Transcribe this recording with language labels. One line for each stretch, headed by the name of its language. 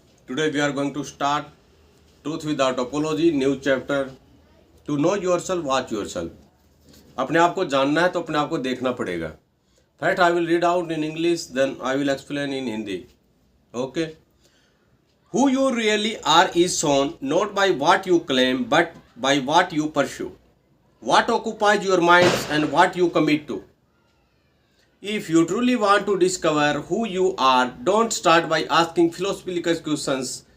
English: Today we are going to start Truth Without Apology, new chapter. To know yourself, watch yourself.
Hindi: अपने आप को जानना है तो अपने आप को देखना पड़ेगा.
English: First I will read out in English, then I will explain in Hindi. Okay. Who you really are is shown not by what you claim but by what you pursue. What occupies your minds and what you commit to. If you truly want to discover who you are, don't start by asking philosophical questions.